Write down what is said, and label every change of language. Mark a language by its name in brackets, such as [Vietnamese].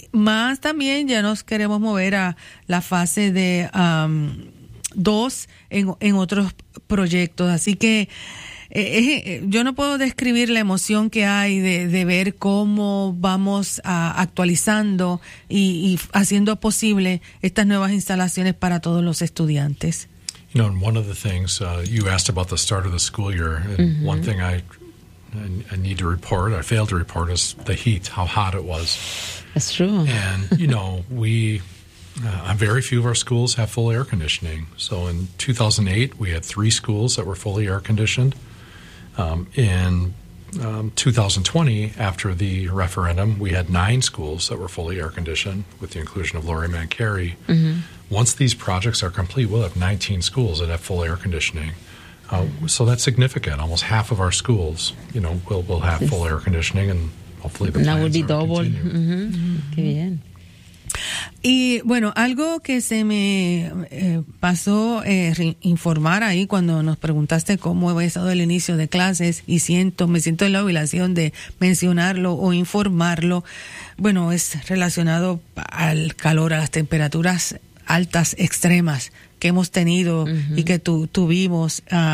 [Spanish] Más también ya nos queremos mover a la fase de 2 en otros proyectos. Así que yo no puedo describir la emoción que hay de ver cómo vamos actualizando y haciendo posible estas nuevas instalaciones para todos los estudiantes. [English] You know, and one of the things you asked about the start of the school year, and mm-hmm. one thing I failed to report, is the heat, how hot it was. That's true. And, you know, very few of our schools have full air conditioning. So in 2008, we had 3 schools that were fully air conditioned. In 2020, after the referendum, we had 9 schools that were fully air conditioned with the inclusion of Laurie Mann Carey. Mm-hmm. Once these projects are complete, we'll have 19 schools that have full air conditioning. So that's significant. Almost half of our schools, you know, will have full air conditioning, and hopefully the plans will continue. That would be double. Mm-hmm. [Spanish] Mm-hmm. Qué bien. Y bueno, algo que se me pasó informar ahí cuando nos preguntaste cómo había estado el inicio de clases, y me siento en la obligación de mencionarlo o informarlo. Bueno, es relacionado al calor, a las temperaturas altas, extremas, que hemos tenido uh-huh. y que tuvimos.